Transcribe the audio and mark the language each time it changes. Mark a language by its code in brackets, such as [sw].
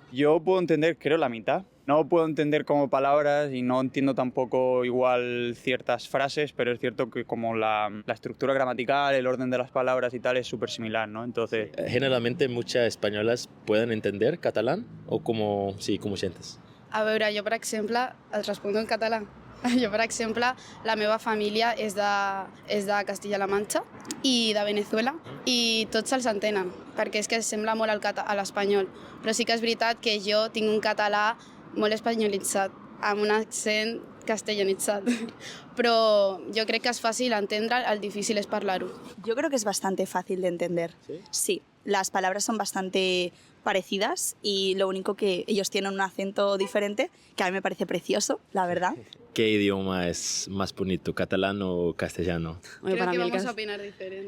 [es] Yo puedo entender, creo, la mitad. No puedo entender como palabras y no entiendo tampoco igual ciertas frases, pero es cierto que como la estructura gramatical, el orden de las palabras y tal es súper similar, ¿no? Entonces... Generalmente muchas españolas pueden entender catalán o como sientes? [ca] A veure, jo per exemple, et respondo en català. Jo, per exemple, la meva família és de Castilla-La Manxa i de Venezuela i tots se'ls entenen, perquè és que sembla molt a l'espanyol. Però sí que és veritat que jo tinc un català molt espanyolitzat, amb un accent castellanitzat. Però jo crec que és fàcil entendre, el difícil és parlar-ho. [es] Yo creo que es bastante fácil de entender. Sí, las palabras son bastante parecidas y lo único que ellos tienen un acento diferente, que a mí me parece precioso, la verdad. ¿Qué idioma es más bonito, catalán o castellano? Oye, Creo que mí vamos a opinar diferente.